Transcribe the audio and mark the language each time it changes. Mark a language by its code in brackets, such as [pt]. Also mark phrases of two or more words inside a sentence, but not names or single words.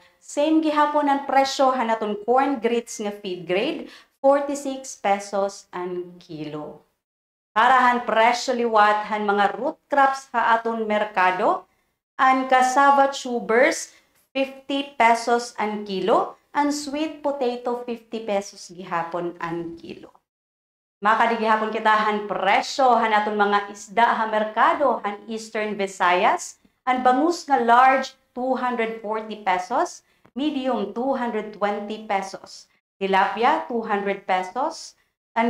[war] Same gihapon ang presyo hanaton [en] corn grits [war] nga [en] feed grade [war] 46 pesos ang kilo. Parahan presyo liwat han mga [en] root crops [war] ha aton merkado, ang [en] cassava tubers [war] 50 pesos ang kilo, ang [en] sweet potato [war] 50 pesos gihapon ang kilo. Makadigihapon kita han presyo han aton mga isda ha merkado han Eastern Visayas, ang bangus nga large 240 pesos, medium 220 pesos, tilapia 200 pesos, ang